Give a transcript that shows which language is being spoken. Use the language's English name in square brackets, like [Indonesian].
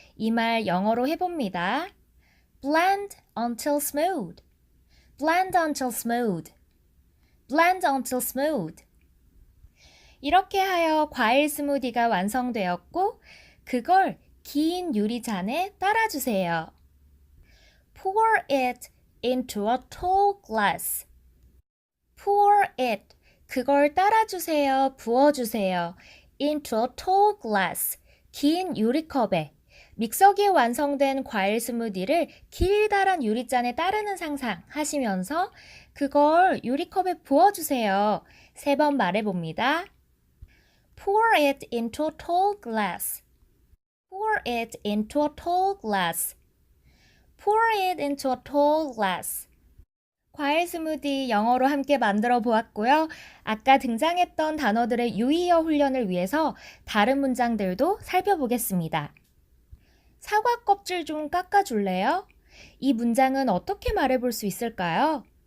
[Korean] 이 말 영어로 해봅니다. [English] Blend until smooth. Blend until smooth. Blend until smooth. [Korean] 이렇게 하여 과일 스무디가 완성되었고, 그걸 긴 유리잔에 따라주세요. [English] Pour it into a tall glass. Pour it. [Korean] 그걸 따라주세요. 부어주세요. [English] Into a tall glass. [Korean] 긴 유리컵에. 믹서기에 완성된 과일 스무디를 길다란 유리잔에 따르는 상상 하시면서 그걸 유리컵에 부어주세요. 3번 말해봅니다. [English] Pour it into a tall glass. Pour it into a tall glass. Pour it into a tall glass. [Korean] 과일 스무디 영어로 함께 만들어 보았고요. 아까 등장했던 단어들의 유의어 훈련을 위해서 다른 문장들도 살펴보겠습니다. 사과 껍질 좀 깎아줄래요? 이 문장은 어떻게 말해볼 수 있을까요?